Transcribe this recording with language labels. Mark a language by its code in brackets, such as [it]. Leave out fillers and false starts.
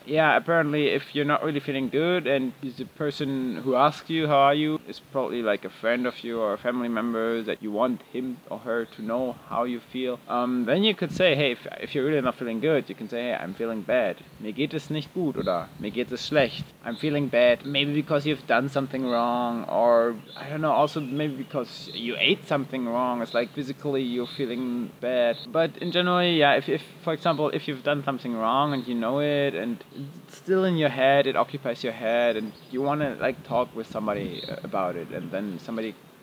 [en] Yeah, apparently if you're not really feeling good and the person who asks you how are you is probably like a friend of you or a family member that you want him or her to know how you feel, then you could say, hey, if you're really not feeling good, you can say, hey, I'm feeling bad. [de] Mir geht es nicht gut, oder mir geht es schlecht. [en] I'm feeling bad, maybe because you've done something wrong, or I don't know, also maybe because you ate something wrong. It's like physically you're feeling bad. But in general, yeah, if for example, if you've done something wrong and you know it and it's still in your head, it occupies your head, and you want to like talk with somebody about it, and then somebody